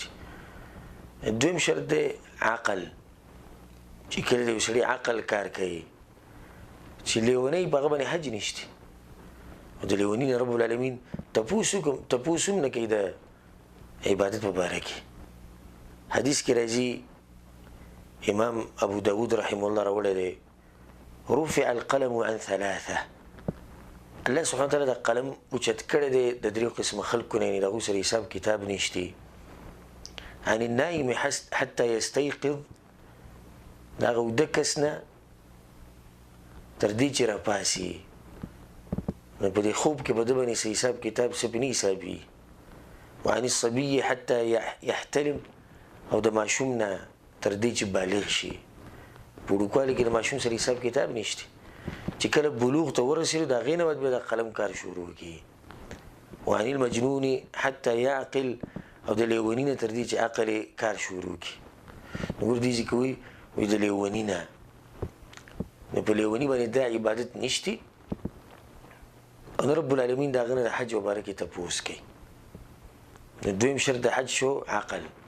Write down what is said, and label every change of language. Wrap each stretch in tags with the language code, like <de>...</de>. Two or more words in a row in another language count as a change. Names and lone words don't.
<ps>دویم شرط دی عقل، چې کله د یو سړي عقل کار کوي چې لیونی په هغه باندې حج نشته، او د لیوني نه رب العالمین تپوس هم نه کوي د عبادت په باره کې. حدیث کې راځي، امام ابو داود</ps> <ar>رحمه الله</ar> <ps>راوړی دی،</ps> <ar>رفع القلم عن 3.</ar> <ps>الله</ps> <ar>سبحانه وتعالی</ar> <ps>د قلم اوچت کړی دی د 3 قسمه خلکو نه، یعنې د هغوی سره حساب کتاب نشته.</ps> <ar>عن النائم حتى يستيقظ،</ar> <ps>د هغه اوده کس نه تر دې چې راپاسي، نو په دې خوب کې به ده باندې څه حساب کتاب څه پې نه حسابي.</ps> <ar>وعن الصبي حتى يحتلم،</ar> <ps>او د ماشوم نه تر دې چې بالغ شي. په وړوکوالي کې د ماشوم سره حساب کتاب نشته، چې کله بلوغ ته ورسېږي د هغې نه بعد بیا د قلم کار شروع کړي.</ps> <ar>وعن المجنون حتى يعقل</ar> <ps>او د لیونی نه تر دې چې عقل کار شروع کی. نور دې کوي وي د لیونی نه نو په لیونی باندې دا عبادت نشتی. ان رب العالمین دا غنه حج مبارک ته پوس کوي. دویم شرط د حج شو عقل.</ps>